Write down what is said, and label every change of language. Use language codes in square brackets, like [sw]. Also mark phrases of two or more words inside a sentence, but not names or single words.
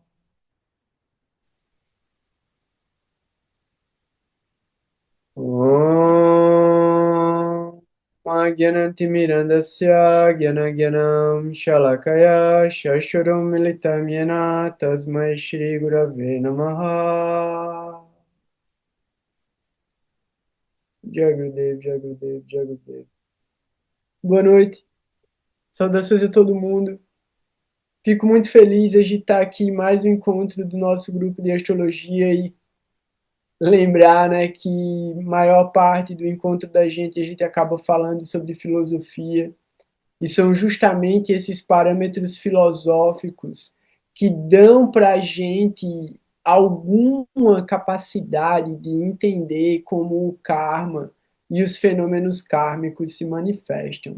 [sa] Om Agyanantimirandasya Gyanagyanam Shalakaya Shashurum Militam Yena Tasmai Shri Gurave Namaha Jagadev, Jagadev, Jagadev. [pt] Boa noite, saudações a todo mundo. Fico muito feliz de estar aqui em mais um encontro do nosso grupo de astrologia e lembrar, né, que maior parte do encontro da gente a gente acaba falando sobre filosofia e são justamente esses parâmetros filosóficos que dão para a gente alguma capacidade de entender como o karma e os fenômenos kármicos se manifestam.